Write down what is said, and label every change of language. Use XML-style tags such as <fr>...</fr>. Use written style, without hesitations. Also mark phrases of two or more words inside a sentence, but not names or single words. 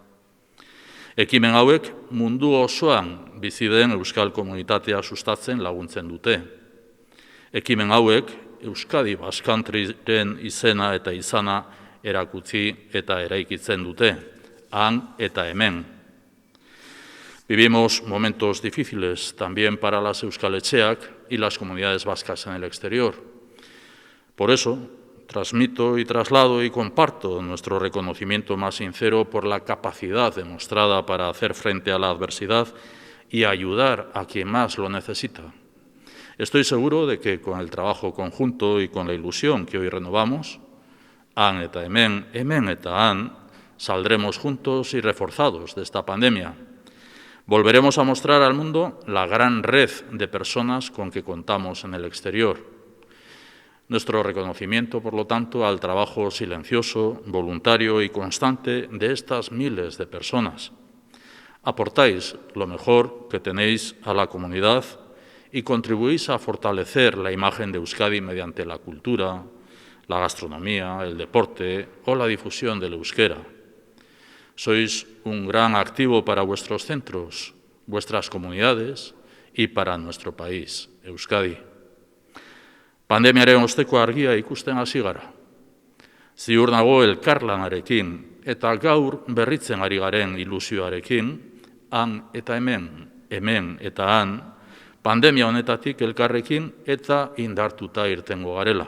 <eu>Ekimen hauek mundu osoan bizi den euskal komunitatea sustatzen laguntzen dute. Ekimen hauek Euskadi Basque Countryren izena eta izana erakutsi eta eraikitzen dute, han eta hemen.</eu> <es>Vivimos momentos difíciles también para las euskaletxeak y las comunidades vascas en el exterior. Por eso, transmito y traslado y comparto nuestro reconocimiento más sincero por la capacidad demostrada para hacer frente a la adversidad y ayudar a quien más lo necesita. Estoy seguro de que con el trabajo conjunto y con la ilusión que hoy renovamos,</es> <eu>han eta hemen, hemen eta han,</eu> <es>saldremos juntos y reforzados de esta pandemia. Volveremos a mostrar al mundo la gran red de personas con que contamos en el exterior. Nuestro reconocimiento, por lo tanto, al trabajo silencioso, voluntario y constante de estas miles de personas. Aportáis lo mejor que tenéis a la comunidad y contribuís a fortalecer la imagen de Euskadi mediante la cultura, la gastronomía, el deporte o la difusión del euskera. Sois un gran activo para vuestros centros, vuestras comunidades y para nuestro país, Euskadi.</es> <eu>Pandemiaren osteko argia ikusten hasi gara. Ziur nago elkarlanarekin eta gaur berritzen ari garen ilusioarekin, han eta hemen, hemen eta han, pandemia honetatik elkarrekin eta indartuta irtengo garela.</eu>